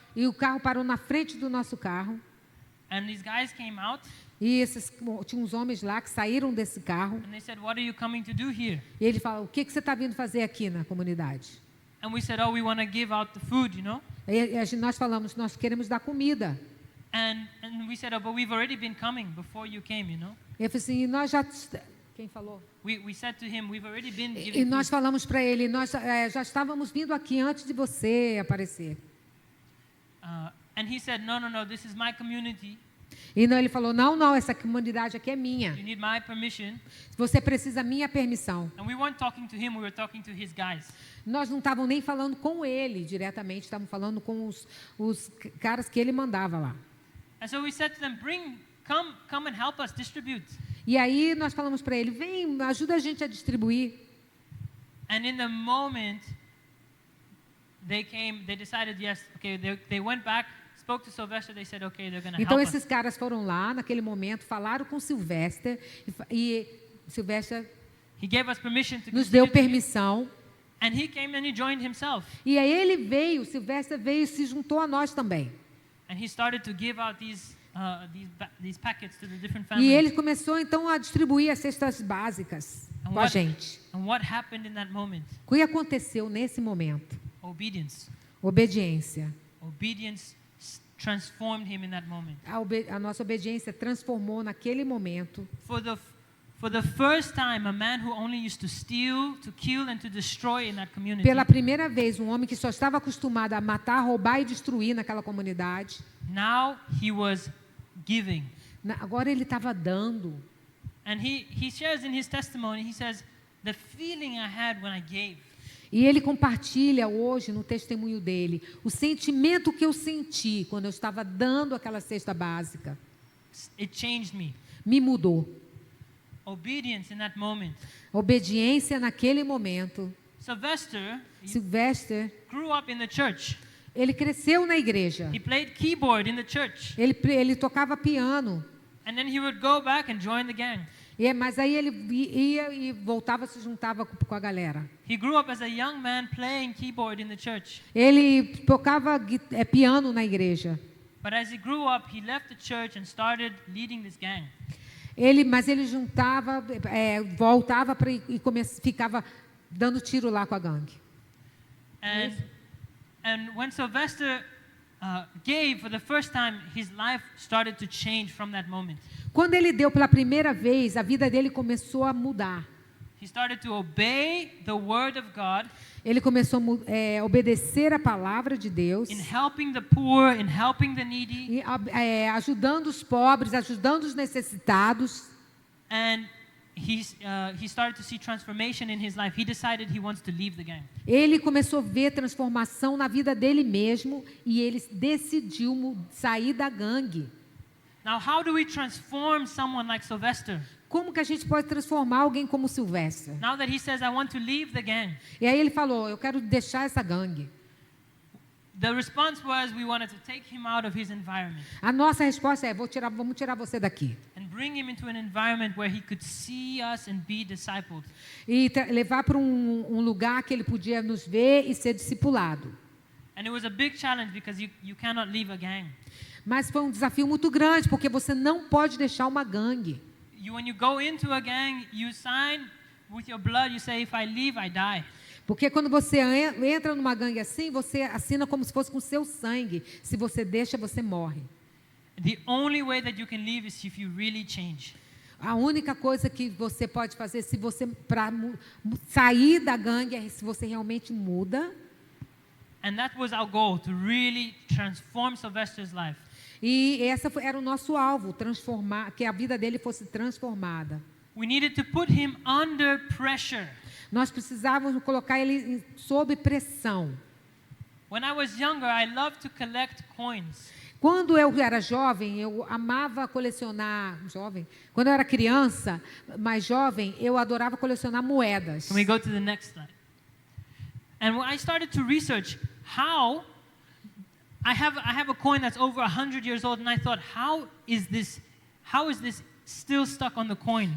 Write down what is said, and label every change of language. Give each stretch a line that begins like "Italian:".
Portuguese: e o carro parou na frente do nosso carro,
English: And these guys came out
Portuguese: e tinha uns homens lá que saíram desse carro,
English: and they said, "What are you coming to do here?"
Portuguese: e ele falou: o que você está vindo fazer aqui na comunidade?
English: And we said, "Oh, we want to give out the food, you know."
Portuguese: Nós falamos: nós queremos dar comida.
English: And we said, "Oh, but we've already been coming before you came, you know."
Portuguese: Ele falou assim: nós já... Quem falou?
English: We said to him, "We've already been
Portuguese: E
English: giving
Portuguese: nós
English: food."
Portuguese: falamos para ele: nós já estávamos vindo aqui antes de você aparecer.
English: And he said, "No, this is my community.
Portuguese: E não, ele falou: não, essa comunidade aqui é minha.
English: You need my permission."
Portuguese: Você precisa da minha permissão.
English: And we weren't talking to him, we were talking to his guys.
Portuguese: Nós não estávamos nem falando com ele diretamente, estávamos falando com os caras que ele mandava lá.
English: And so we said to them, come and help us distribute."
Portuguese: E aí nós falamos para ele: vem, ajuda a gente a distribuir.
English: And in the moment, they decided, yes, okay, they went back, spoke to Sylvester, they said, okay, they're going to
Portuguese: Então
English: help
Portuguese: esses
English: us.
Portuguese: caras foram lá naquele momento, falaram com Silvestre e Silvestre
English: He gave us permission to
Portuguese: nos deu
English: continue to-
Portuguese: permissão.
English: And he came and he joined himself.
Portuguese: E aí ele veio, Silvestre veio e se juntou a nós também.
English: And he started to give out these packets to the different
Portuguese: E
English: families.
Portuguese: ele começou então a distribuir as cestas básicas com a gente.
English: And what happened in that moment?
Portuguese: O que aconteceu nesse momento?
English: Obedience.
Portuguese: Obediência.
English: Obedience transformed him in that moment.
Portuguese: A nossa obediência transformou naquele momento.
English: For the first time, a man who only used to steal, to kill and to destroy in that community,
Portuguese: Pela primeira vez, um homem que só estava acostumado a matar, roubar e destruir naquela comunidade,
English: now he was giving.
Portuguese: agora ele estava dando.
English: And he shares in his testimony, he says, the feeling I had when I gave.
Portuguese: E ele compartilha hoje no testemunho dele o sentimento que eu senti quando eu estava dando aquela cesta básica.
English: It changed me.
Portuguese: Me mudou.
English: Obedience in that moment.
Portuguese: Obediência naquele momento.
English: Sylvester
Portuguese: Silvestre,
English: grew up in the church.
Portuguese: ele cresceu na igreja.
English: He played keyboard in the church.
Portuguese: Ele tocava piano.
English: And then he would go back and join the gang.
Portuguese: Mas aí ele ia e voltava, se juntava com a galera.
English: He grew up as a young man playing keyboard in the church.
Portuguese: Ele tocava piano na igreja.
English: But as he grew up, he left the church and started leading this gang.
Portuguese: Mas ele juntava, voltava ficava dando tiro lá com a gangue.
English: And when Sylvester gave for the first time, his life started to change from that moment.
Portuguese: Quando ele deu pela primeira vez, a vida dele começou a mudar.
English: He started to obey the word of God.
Portuguese: Ele começou a obedecer a palavra de Deus.
English: In helping the poor, in helping the needy.
Portuguese: Ajudando os pobres, ajudando os necessitados.
English: And he started to see transformation in his life. He decided he wants to leave the gang.
Portuguese: Ele começou a ver transformação na vida dele mesmo e ele decidiu sair da gangue.
English: Now, how do we transform someone like Sylvester?
Portuguese: Como que a gente pode transformar alguém como Sylvester?
English: Now that he says, I want to leave the gang.
Portuguese: E aí ele falou, eu quero deixar essa gangue.
English: The response was, we wanted to take him out of his environment.
Portuguese: A nossa resposta é, vamos tirar você daqui.
English: And bring him into an environment where he could see us and be discipled.
Portuguese: E levar para um lugar que ele podia nos ver e ser discipulado.
English: And it was a big challenge because you cannot leave a gang.
Portuguese: Mas foi um desafio muito grande, porque você não pode deixar uma gangue.
English: When you go into a gang, you sign with your blood, you say, if I leave, I die.
Portuguese: Porque quando você entra numa gangue assim, você assina como se fosse com seu sangue. Se você deixa, você morre.
English: The only way that you can leave is if you really change.
Portuguese: A única coisa que você pode fazer se você para sair da gangue é se você realmente muda.
English: And that was our goal, to really transform Sylvester's life.
Portuguese: E era o nosso alvo, transformar, que a vida dele fosse transformada.
English: We needed to put him under pressure.
Portuguese: Nós precisávamos colocar ele sob pressão.
English: When I was younger, I loved to collect coins.
Portuguese: Quando eu era jovem, eu amava colecionar. Quando eu era criança, mais jovem, eu adorava colecionar moedas.
English: Can we go to the next slide? And I started to research how I have a coin that's over 100 years old, and I thought, how is this still stuck on the coin?